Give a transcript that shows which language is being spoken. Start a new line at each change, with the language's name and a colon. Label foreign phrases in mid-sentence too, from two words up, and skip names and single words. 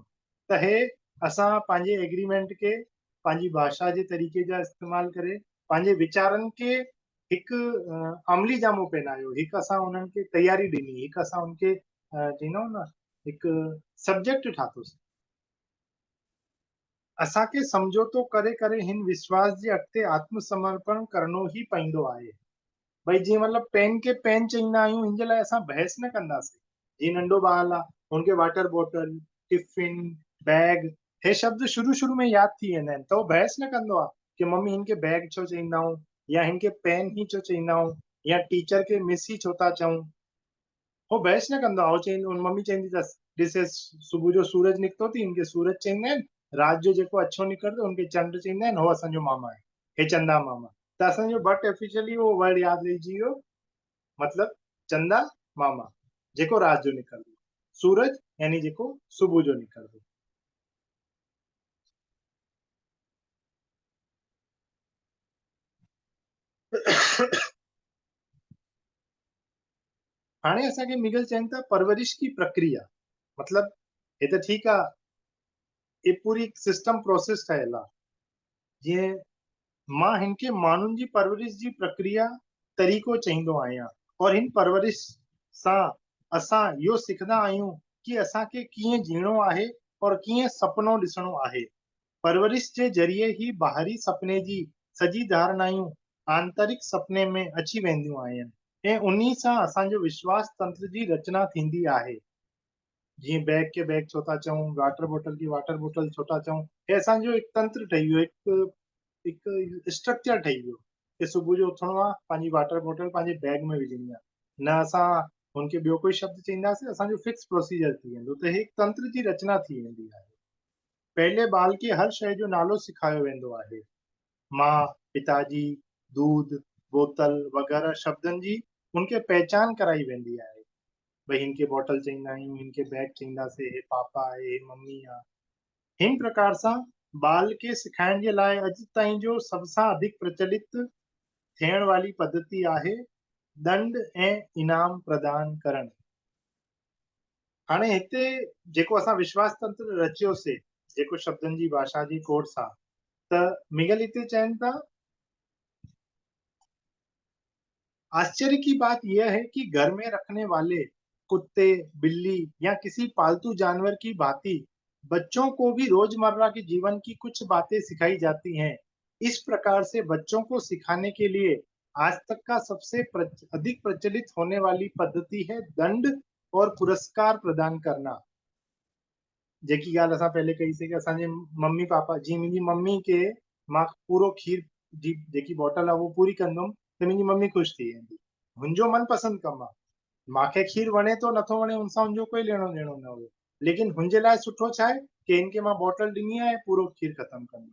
Sindhi: त हे असां पंहिंजे एग्रीमेंट खे पंहिंजी भाषा जे तरीक़े जा इस्तेमालु करे पंहिंजे वीचारनि खे हिकु अमली जामो पहनायो, हिकु असां उन्हनि खे तयारी ॾिनी, हिकु असां उनखे चईंदा आहियूं न हिकु सब्जेक्ट ठातोसीं। असांखे समझौतो करे करे हिन विश्वास जे अॻिते आत्मसमर्पण करणो ई पवंदो आहे। भई जीअं मतिलबु पेन खे पेन चईंदा आहियूं, हिन जे लाइ असां बहस न कंदासीं। जीअं नंढो ॿारु आहे, हुनखे
English: water bottle,
Sindhi: टिफिन, बैग हे शब्द शुरू शुरू में यादि थी वेंदा आहिनि, त उहो बहस न कंदो आहे कि मम्मी हिनखे बैग छो चईंदा आहियूं, या हिनखे पेन ही छो चईंदा आहियूं, या टीचर खे मिस ही छो था चऊं। वो बहस न कंदो आहे। मम्मी चईंदी अथसि ॾिसे सुबुह जो सूरज निकितो थी, हिनखे सूरज चईंदा आहिनि, राति जो जेको अछो निकिरंदो हुनखे चंड चईंदा आहिनि, हो असांजो मामा आहे, हे चंदा मामा। त असांजो
English: but officially
Sindhi: वो वर्ड यादि रहिजी वियो, मतिलबु चंदा मामा जेको राति जो निकिरंदो, सूरज यानी जेको सुबुह जो निकिरंदो। हाणे असांखे मिगल चवनि था
Hindi: परवरिश की प्रक्रिया,
Sindhi: मतिलबु हे त ठीकु आहे, ये पूरी
English: system process
Sindhi: ठहियल आहे। जीअं मां हिनखे माण्हुनि जी परवरिश जी प्रक्रिया तरीक़ो चईंदो आहियां, और हिन परवरिश सां असां इहो सिखंदा आहियूं कि असांखे कीअं जीअणो आहे और कीअं सपनो ॾिसणो आहे। परवरिश जे ज़रिए ही ॿाहिरी सपने जी सॼी धारणायूं आंतरिक सपने में अची वेंदियूं आहिनि ऐं उन्ही सां असांजो विश्वास तंत्र जी रचना थींदी आहे। जीअं बैग खे बैग छो था चऊं,
English: water bottle
Sindhi: खे
English: water bottle
Sindhi: छो था चऊं, हे असांजो हिकु तंत्र ठही वियो, हिकु स्ट्रक्चर ठही वियो कि सुबुह जो उथणो आहे, पंहिंजी वाटर बोतल पंहिंजे बैग में विझणी आहे, न असां हुनखे ॿियो कोई शब्द चईंदासीं, असांजो
English: fix procedure
Sindhi: थी वेंदो, त हिकु तंत्र जी रचना थी वेंदी आहे। पहले ॿार खे हर शइ जो नालो सिखायो वेंदो आहे, माँ, पिताजी, दूध, बोतल वग़ैरह शब्दनि जी उनखे पहचान कराई वेंदी आहे। भई हिनखे बॉटल चईंदा आहियूं, हिनखे बैग चईंदासीं, हे पापा आहे, हे मम्मी आहे। हिन प्रकार सां ॿार खे सिखाइण जे लाइ अॼु ताईं जो सभ सां वधीक प्रचलित थियण वाली पद्धति आहे दंड ऐं इनाम प्रदान करणु। हाणे हिते जेको असां विश्वास तंत्र रचियोसीं, जेको शब्दनि जी भाषा जी कोड सां, त मिगल हिते चवनि था
Hindi: आश्चर्य की बात यह है कि घर में रखने वाले कुत्ते, बिल्ली या किसी पालतू जानवर की भांति बच्चों को भी रोजमर्रा के जीवन की कुछ बातें सिखाई जाती हैं। इस प्रकार से बच्चों को सिखाने के लिए आज तक का सबसे अधिक प्रचलित होने वाली पद्धति है दंड और पुरस्कार प्रदान करना।
Sindhi: जेकी ॻाल्हि असां पहले कईसीं कि असांजे मम्मी पापा, जीअं मुंहिंजी मम्मी खे मां पूरो खीर जी जेकी बॉटल आहे उहो पूरी कंदुमि त मुंहिंजी मम्मी ख़ुशि थी वेंदी। मुंहिंजो मनपसंदि कमु आहे, मूंखे खीर वणे थो नथो वणे हुन सां हुनजो कोई लेणो देणो न हुयो, लेकिन हुनजे लाइ सुठो छा आहे कि हिनखे मां बॉटल ॾिनी आहे, पूरो खीर ख़तमु कंदुमि।